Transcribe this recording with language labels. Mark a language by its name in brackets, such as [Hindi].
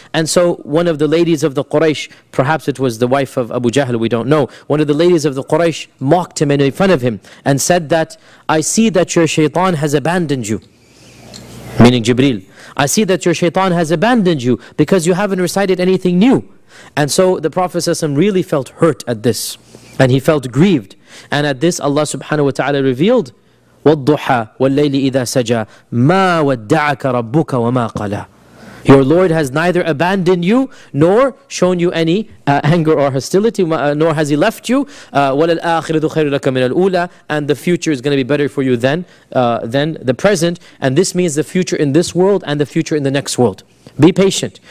[English] And so one of the ladies of the Quraysh, perhaps it was the wife of Abu Jahl, we don't know, one of the ladies of the Quraysh mocked him and made fun of him and said that, "I see that your shaitan has abandoned you," meaning Jibreel. "I see that your shaitan has abandoned you because you haven't recited anything new." And so the Prophet ﷺ really felt hurt at this, and he felt grieved. And at this Allah subhanahu wa ta'ala revealed, [Arabic] وَالضُّحَى وَاللَّيْلِ إِذَا سَجَى مَا وَدَّعَكَ رَبُّكَ وَمَا قَلَى. [English] Your Lord has neither abandoned you nor shown you any anger or hostility, nor has he left you. [Arabic] وَلَلْآخِرَةُ خَيْرٌ لَكَ مِنَ الْأُولَى. [English] And the future is going to be better for you than the present. And this means the future in this world and the future in the next world. Be patient.